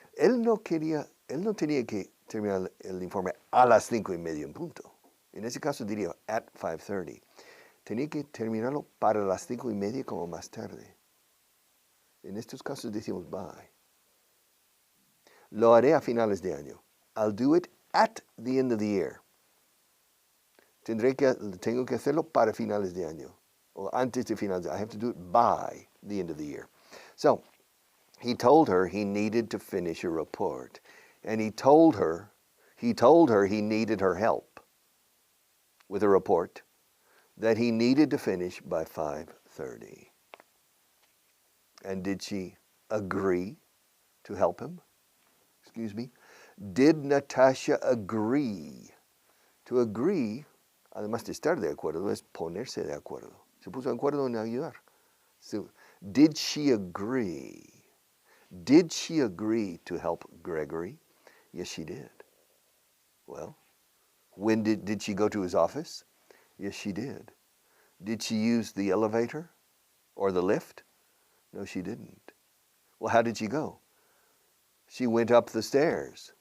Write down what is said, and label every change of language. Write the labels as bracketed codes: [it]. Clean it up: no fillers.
[es] Él no tenía que terminar el informe a las 5:30 en punto. En ese caso diría [en] at 5:30. [es] Tenía que terminarlo para las 5:30 como más tarde. En estos casos decimos by. Lo haré a finales de año. [en] I'll do it at the end of the year. [es] Tengo que hacerlo para finales de año. O antes de finales de año. [en] I have to do it by the end of the year. So, he told her he needed to finish a report. And he told her he needed her help with a report that he needed to finish by 5:30. And did she agree to help him? Excuse me? Did Natasha agree? To agree, [es] además de estar de acuerdo, es ponerse de acuerdo. Se puso de acuerdo en ayudar. [en] So, did she agree? Did she agree to help Gregory? Yes, she did. Well, when did she go to his office? Yes, she did. Did she use the elevator or the lift? No, she didn't. Well, how did she go? She went up the stairs.